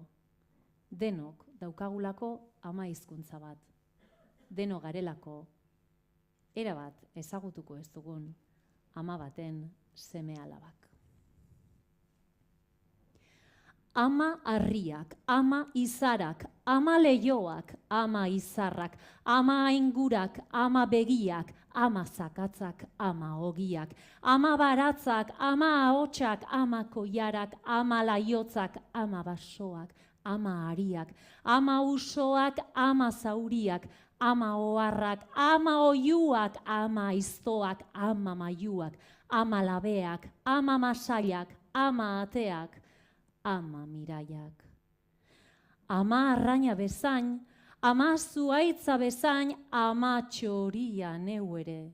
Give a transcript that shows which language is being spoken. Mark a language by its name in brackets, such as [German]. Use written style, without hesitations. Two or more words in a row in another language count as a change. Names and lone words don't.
[Basque] Denok daukagulako ama hizkuntza bat. Denok garelako, erabat ezagutuko ez dugun ama baten seme alabak. Ama harriak, ama izarak, ama leioak, ama izarrak, ama aingurak, ama begiak, ama zakatzak, ama ogiak, ama baratzak, ama ahotsak, ama koiarak, ama laiotzak, ama basoak, ama hariak, ama usoak, ama zauriak, ama oharrak, ama oiuak, ama aiztoak, ama maiuak, ama labeak, ama masailak, ama ateak, ama miraiak. Ama arraina bezain, ama zuaitza bezain, ama txoria neu ere.